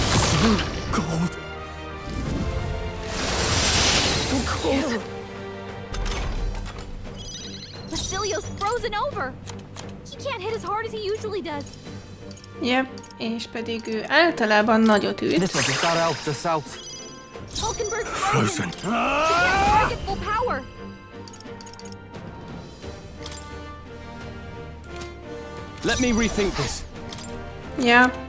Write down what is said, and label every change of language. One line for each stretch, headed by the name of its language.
English: So cold. So cold. Basilio's frozen over. He can't hit as hard as he usually does.
Hungarian: Yep, és pedig ő általában nagyot üt.
English: This one got out the south. Hulkenberg's frozen. She Frozen. can't strike at full power. Let me rethink this. Yeah.